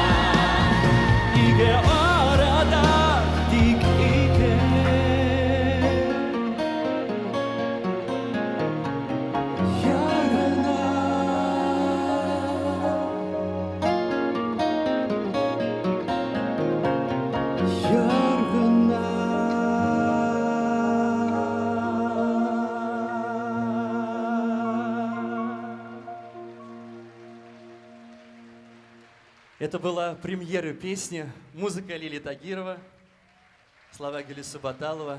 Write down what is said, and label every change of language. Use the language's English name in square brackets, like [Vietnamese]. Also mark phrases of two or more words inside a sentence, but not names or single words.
[Tatar] Ике арада тик ике яр гына. Яр гына. [Russian] Это была премьера песни, музыка Лили Тагирова, слова Гелисы Баталова.